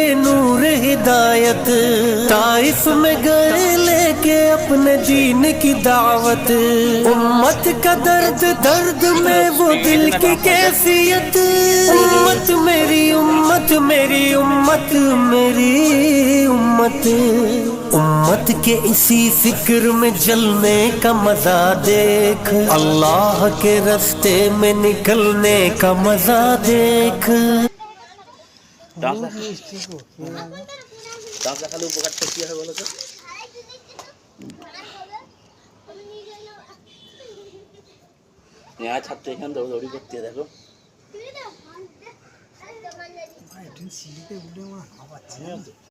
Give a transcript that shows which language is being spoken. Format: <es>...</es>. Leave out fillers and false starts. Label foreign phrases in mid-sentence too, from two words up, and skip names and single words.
<ur>نور ہدایت، طائف میں گئے لے کے اپنے دین کی دعوت، امت کا درد درد میں وہ دل کی کیفیت، امت میری امت میری امت میری امت، امت کے اسی فکر میں جلنے کا مزہ دیکھ، اللہ کے راستے میں نکلنے کا مزہ دیکھ۔</ur> <bn>ডাব দেখালে উপকারটা কি হয় বলো তো? নেওয়া ছাত্র এখানে দৌড়দৌড়ি করতে দেখো।</bn>